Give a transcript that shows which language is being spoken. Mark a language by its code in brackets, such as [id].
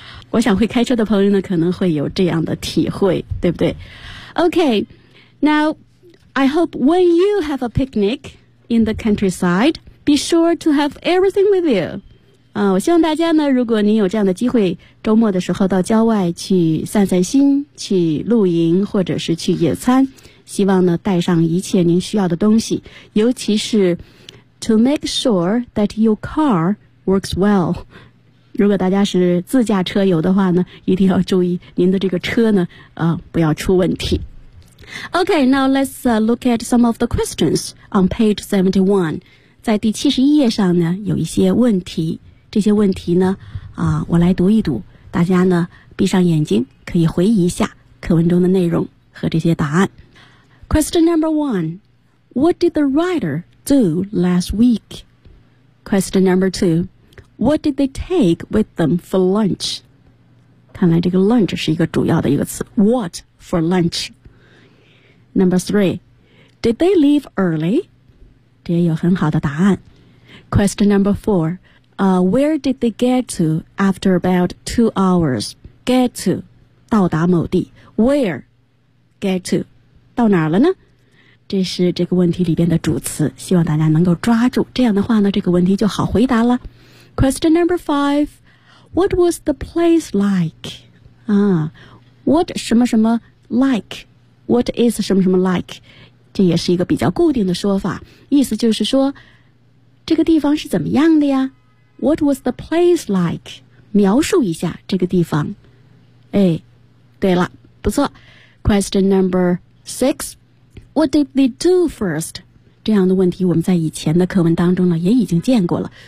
[zh] 我想会开车的朋友呢可能会有这样的体会，对不对？ [en] OK， Now I hope when you have a picnic in the countryside, be sure to have everything with you。 [zh] 我希望大家呢，如果您有这样的机会，周末的时候到郊外去散散心，去露营或者是去野餐，希望呢带上一切您需要的东西，尤其是 [en] to make sure that your car works well。 [zh] 如果大家是自驾车游的话呢，一定要注意您的这个车呢不要出问题。 [en] OK， now let's look at some of the questions on page 71。 [zh] 在第71页上呢有一些问题，这些问题呢我来读一读，大家呢闭上眼睛可以回忆一下课文中的内容和这些答案。 [en] Question number one， What did the writer do last week？ Question number two，What did they take with them for lunch? [zh] 看来这个 lunch 是一个主要的一个词。 [en] What for lunch? Number three, did they leave early? [zh] 这也有很好的答案。 [en] Question number four, where did they get to after about 2 hours? Get to, [zh] 到达某地。 [en] Where? Get to, [zh] 到哪儿了呢？这是这个问题里边的主词，希望大家能够抓住。这样的话呢，这个问题就好回答了。 [en] Question number five, what was the place like? What [zh] 什么什么 [en] like? What is 什么什么 like? [zh] 这也是一个比较固定的说法，意思就是说这个地方是怎么样的呀？ [en] What was the place like? [zh] 描述一下这个地方。对了，不错。 [en] Question number six, what did they do first? [zh] 这样的问题我们在以前的课文当中呢也已经见过了。